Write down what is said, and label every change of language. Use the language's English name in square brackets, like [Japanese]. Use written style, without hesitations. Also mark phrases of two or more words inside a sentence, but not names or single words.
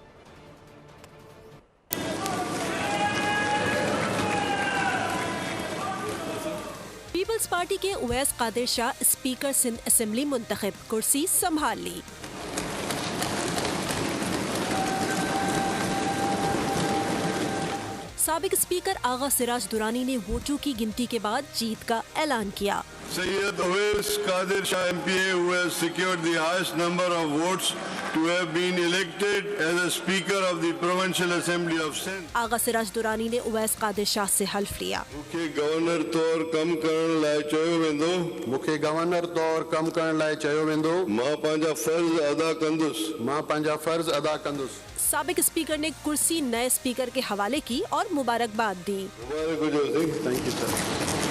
[Urdu] پیپلز پارٹی کے اویس قادر شاہ سپیکر سندھ اسمبلی منتخب، کرسی سنبھال لی. سابق سپیکر آغا سراج درانی نے ووٹوں کی گنتی کے بعد جیت کا اعلان کیا. [English] Sayyid Uwais Qadir Shah MPA, who has secured the highest number of votes to have been elected as a Speaker of the Provincial Assembly of Sindh. [Urdu] آغا سراج درانی نے اویس قادر شاہ سے حلف لیا. [Sindhi] मुख्य गवर्नर तौर कम करण लाइ चयो वेंदो। मुख्य गवर्नर तौर कम करण लाइ चयो वेंदो। मां पंहिंजा फर्ज़ अदा कंदुसि। मां पंहिंजा फर्ज़ अदा कंदुसि। [Urdu] سابق سپیکر نے کرسی نئے سپیکر کے حوالے کی اور مبارکباد دی. [Sindhi] मुबारक हुजो सिंह। [English] thank you sir.